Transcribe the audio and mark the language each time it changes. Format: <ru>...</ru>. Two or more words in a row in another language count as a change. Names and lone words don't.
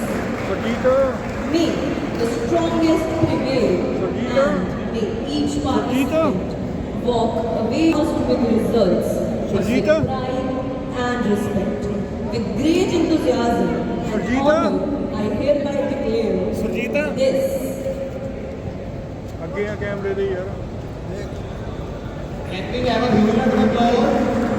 <en>May the strongest prevail and may each participant walk away with results, with pride and respect. With great enthusiasm, honor, I hereby declare सुरजीत this</en> <pa>ਅੱਗੇ ਆ ਕੈਮਰੇ ਦੇ ਯਾਰ</pa> <en>Can we have a huge round of applause?</en>